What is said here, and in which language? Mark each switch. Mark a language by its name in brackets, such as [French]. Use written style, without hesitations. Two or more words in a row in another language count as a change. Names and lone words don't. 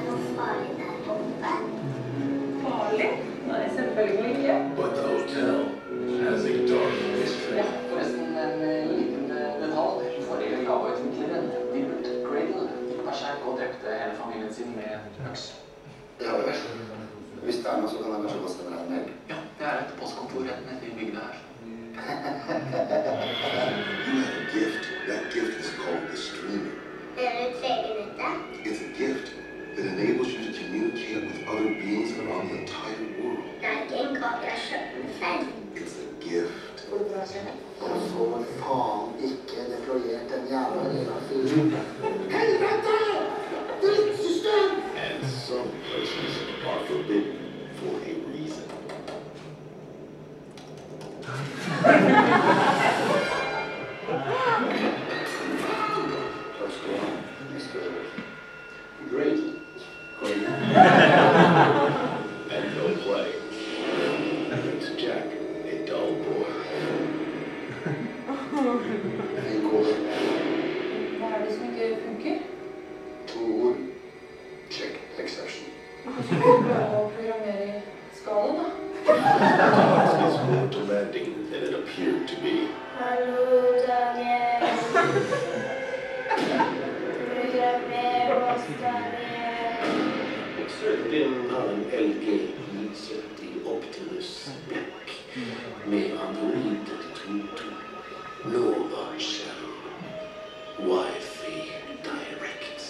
[English] But the hotel has a dark history. [Norwegian] Forresten en liten detalj. Forrige Java-utvikleren Dilbert Cradle gikk per seg og drepte hele familien sin med øks. Ja vel. Hvis det er noe, så kan jeg kanskje gå sende deg en mail. Ja, det er et postkontor rett nede i bygda her. [English] You have a gift. That gift is called the streaming. It's a gift that enables you to communicate with other beings around the entire world. It's a gift. [Norwegian] Og så faen ikke deployert den jævla lilla fyren. [English] And some places are forbidden for a reason. Great. Great. And no play. It's Jack, a dull boy. [Norwegian] En kode. Hva er det som ikke funker? 2 ord. [English] Check exception. [Norwegian] Hvordan skal du prøve å programmere i skala, da? [English] It's more demanding than it appeared to be. [Norwegian] Hallo, Daniel. Programmer oss, Daniel. Søkt inn av en LG 970 Optimus Black med Android 32, Nova Shell, Wi-Fi Direct.